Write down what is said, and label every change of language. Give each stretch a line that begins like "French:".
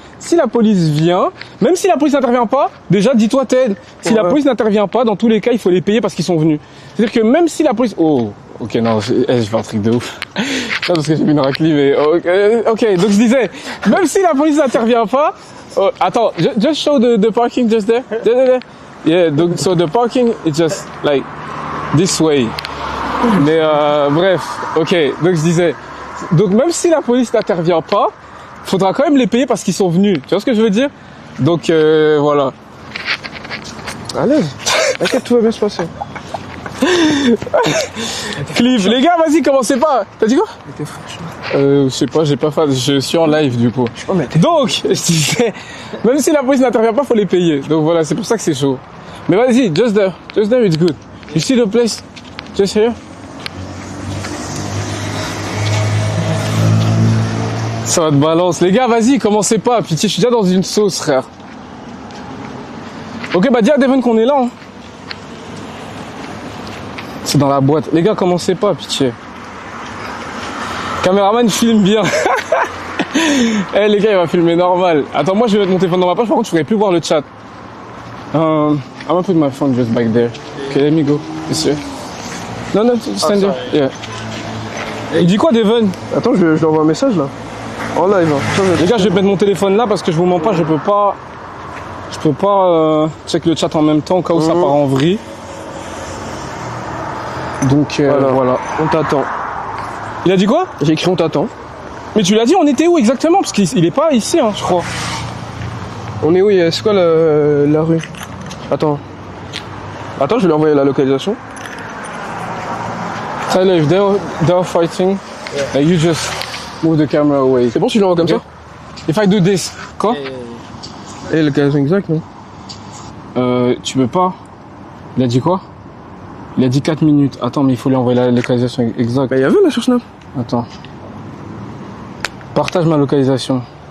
French: Si la police vient, même si la police n'intervient pas, déjà, dis-toi, Ted, si la police n'intervient pas, dans tous les cas, il faut les payer parce qu'ils sont venus. C'est-à-dire que même si la police... Oh, ok, non, je fais un truc de ouf. Non, parce que j'ai vu une raclée, mais... Ok, donc je disais, même si la police n'intervient pas... Oh, attends,
English: just show the parking just there. Yeah,
French: donc,
English: so the parking is just like this way.
French: Mais bref, ok, donc je disais... Donc même si la police n'intervient pas, faudra quand même les payer parce qu'ils sont venus. Tu vois ce que je veux dire? Donc voilà. À l'aise. T'inquiète, tout va bien se passer. Cliff, les gars, vas-y, commencez pas. T'as dit quoi? Je sais pas, j'ai pas fait. Je suis en live du coup. Donc, je disais, même si la police n'intervient pas, faut les payer. Donc voilà, c'est pour ça que c'est chaud. Mais vas-y,
English: just there, it's good. You see the place? Just here?
French: Ça va te balance. Les gars, vas-y, commencez pas. Pitié, je suis déjà dans une sauce, frère. Ok, bah dis à Devon qu'on est là. Hein. C'est dans la boîte. Les gars, commencez pas, pitié. Caméraman filme bien. Eh les gars, il va filmer normal. Attends, moi je vais mettre mon téléphone dans ma poche. Par contre, je pourrais plus voir le chat.
English: I'm gonna put my phone just back there. Okay, let me go. Monsieur.
French: Non,
English: stand there. Yeah.
French: Il dit quoi,
English: Devon?
French: Attends, je lui envoie un message là. En live. Hein. Les gars, je vais mettre mon téléphone là parce que je vous mens pas, je peux pas check le chat en même temps au cas où ça part en vrille. Donc voilà. On t'attend. Il a dit quoi? J'ai écrit on t'attend. Mais tu l'as dit, on était où exactement? Parce qu'il est pas ici, hein, je crois. On est où? C'est quoi la rue? Attends, je vais lui envoyer la localisation.
English: Tyler, if they're fighting, you just move the camera away.
French: C'est bon si je l'envoie comme ça?
English: If I do this,
French: quoi? Et localisation exacte, non? Tu peux pas. Il a dit quoi? Il a dit 4 minutes. Attends, mais il faut lui envoyer la localisation exacte. Bah, il y avait là sur Snap. Attends. Partage ma localisation.